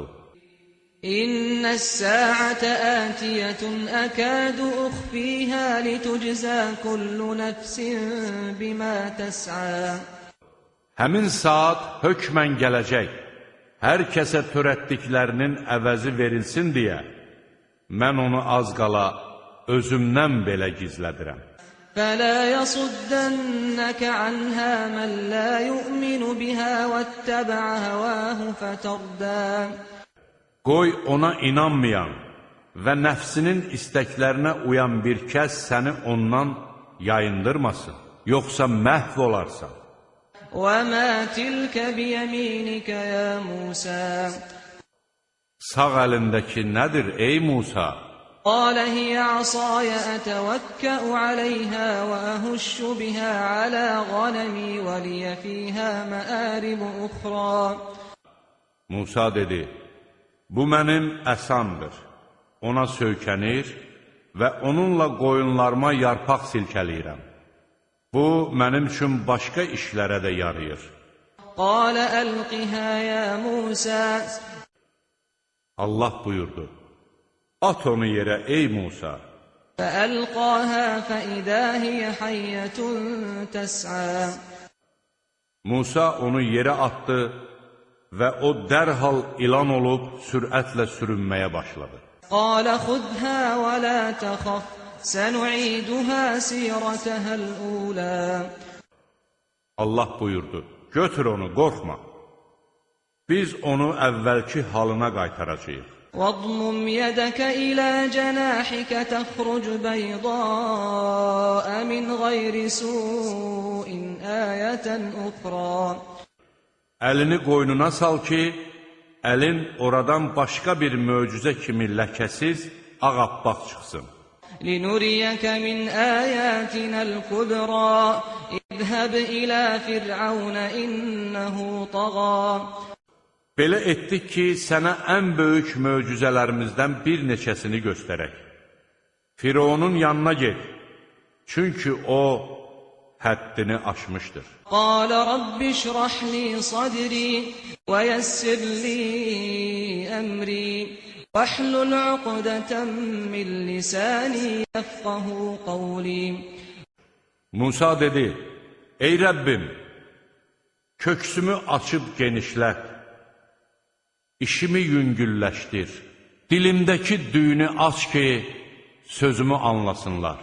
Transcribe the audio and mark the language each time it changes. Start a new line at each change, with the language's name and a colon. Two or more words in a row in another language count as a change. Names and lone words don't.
Arabic: إن الساعة آتية أكاد أخفيها لتجزى كل نفس بما تسعى.
Azerbaijani: Həmin saat hökmən gələcək, hər kəsə törətdiklərinin əvəzi verilsin deyə, mən onu az qala özümdən belə gizlədirəm.
Arabic: فَلَا يَصُدَّنَّكَ عَنْهَا مَنْ لَا يُؤْمِنُ بِهَا وَاتَّبَعَ هَوَاهُ فَتَرْدَى.
Azerbaijani: Qoy ona inanmayan və nəfsinin istəklərinə uyan bir kəs səni ondan yayındırmasın, yoxsa məhv olarsan.
Arabic: وَمَا تِلْكَ بِيَمِينِكَ يَا مُوسَى.
Azerbaijani: Sağ əlindəki nədir ey Musa?
Arabic: قال هي عصاي أتوكأ عليها وأهش بها على غنمي ولي فيها مآرب أخرى.
Azerbaijani: Musa dedi, bu mənim əsamdır. ona söykənir və onunla qoyunlarıma yarpaq silkələyirəm. Bu, mənim üçün başqa işlərə də yarayır.
Arabic: قال ألقها يا موسى
Azerbaijani: Allah buyurdu, at onu yerə ey Musa.
Arabic: فألقاها فإذا هي حية تسعى
Azerbaijani: Musa onu yerə atdı və o dərhal ilan olub sürətlə sürünməyə başladı.
Arabic: قال خذها ولا تخف سنعيدها سيرتها الأولى
Azerbaijani: Allah buyurdu, götür onu, qorxma. Biz onu əvvəlki halına qaytaracağıq.
Arabic: واضمم يدك إلى جناحك تخرج بيضاء من غير سوء آية أخرى
Azerbaijani: Əlini qoynuna sal ki, əlin oradan başqa bir möcüzə kimi ləkəsiz, ağappaq çıxsın.
Arabic: لنريك من آياتنا الكبرى اذهب إلى فرعون إنه طغى
Azerbaijani: Belə etdik ki, sənə ən böyük möcüzələrimizdən bir neçəsini göstərək. Fironun yanına get, çünki o həddini aşmışdır.
Arabic: قال رب اشرح لي صدري ويسر لي أمري واحلل عقدة من لساني يفقه قولي
Azerbaijani: Musa dedi, ey Rəbbim, köksümü açıb genişlət, işimi yüngülləşdir, dilimdəki düyünü aç ki, sözümü anlasınlar.